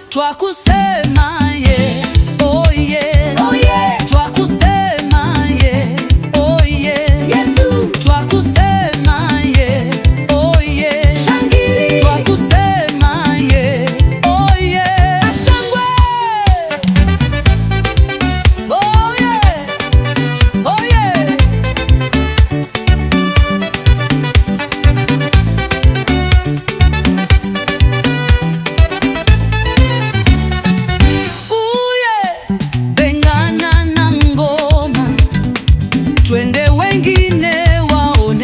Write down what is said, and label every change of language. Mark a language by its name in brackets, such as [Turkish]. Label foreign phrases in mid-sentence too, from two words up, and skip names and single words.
[Swahili] twakusema ye, [English] oh yeah, oh yeah, [Swahili] twakusema ye, [English] oh yeah, [Swahili] Yesu, twakusema ye, [English] oh yeah, [Swahili] shangili, twakusema ye, [English] oh yeah, shangwe, oh yeah, oh yeah. [Swahili] Bengana na ngoma, twende wengine waone,